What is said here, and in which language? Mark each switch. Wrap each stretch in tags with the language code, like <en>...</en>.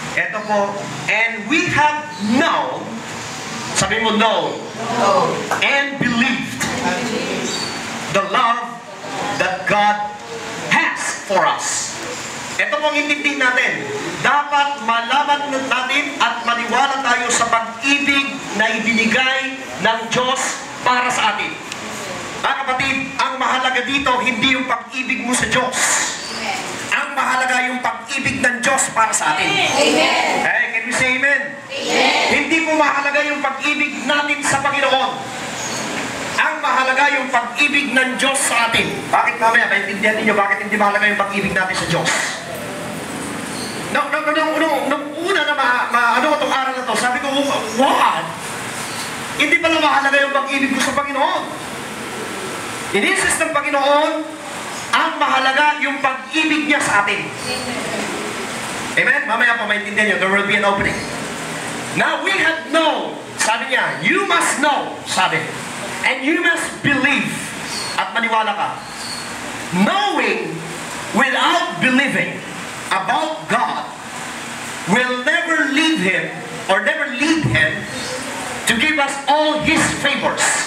<tl>Ito po,</tl> <en>and we have known,</en> <tl>sabi mo</tl> <en>known, and believed the love that God has for us.</en> <tl>Ito pong intindihin natin. Dapat malaman natin at maniwala tayo sa pag-ibig na ibinigay ng Diyos para sa atin. Mga kapatid, ang mahalaga dito, hindi yung pag-ibig mo sa Diyos. Ang mahalaga yung pag-ibig ng Diyos para sa atin. Amen.</tl> <en>Hey, can we say amen? Amen.</en> <tl>Hindi po mahalaga yung pag-ibig natin sa Panginoon. Ang mahalaga yung pag-ibig ng Diyos sa atin. Bakit mamaya? Maintindihan niyo bakit hindi mahalaga yung pag-ibig natin sa Diyos? Nung una na ano itong aral na to, sabi ko, what? Hindi pala mahalaga yung pag-ibig ko sa Panginoon. Ininsist ng Panginoon, ang mahalaga yung pag-ibig niya sa atin. Amen? Mamaya po maintindihan niyo,</tl> <en>there will be an opening. Now we have known,</en> <tl>sabi niya,</tl> <en>you must know, sabi, and you must believe,</en> <tl>at maniwala ka.</tl> <en>Knowing without believing about God will never lead Him or never lead Him to give us all His favors.</en>